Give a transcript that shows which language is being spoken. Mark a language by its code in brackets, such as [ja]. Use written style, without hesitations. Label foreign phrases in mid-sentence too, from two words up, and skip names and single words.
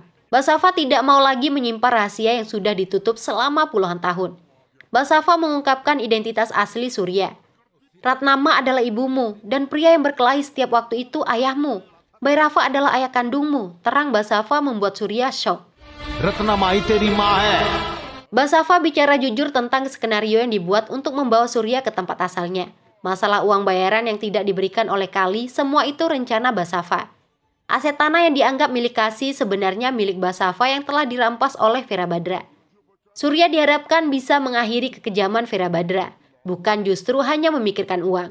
[id] Basafa tidak mau lagi menyimpan rahasia yang sudah ditutup selama puluhan tahun. Basafa mengungkapkan identitas asli Surya. "Ratnama adalah ibumu dan pria yang berkelahi setiap waktu itu ayahmu. Bhairava adalah ayah kandungmu," terang Basafa membuat Surya shock. [hi] रत्नामाई तेरी माँ है। [id] Basafa bicara jujur tentang skenario yang dibuat untuk membawa Surya ke tempat asalnya. Masalah uang bayaran yang tidak diberikan oleh Kali, semua itu rencana Basafa. Aset tanah yang dianggap milik Kasi sebenarnya milik Basafa yang telah dirampas oleh Virabhadra. Surya diharapkan bisa mengakhiri kekejaman Virabhadra, bukan justru hanya memikirkan uang.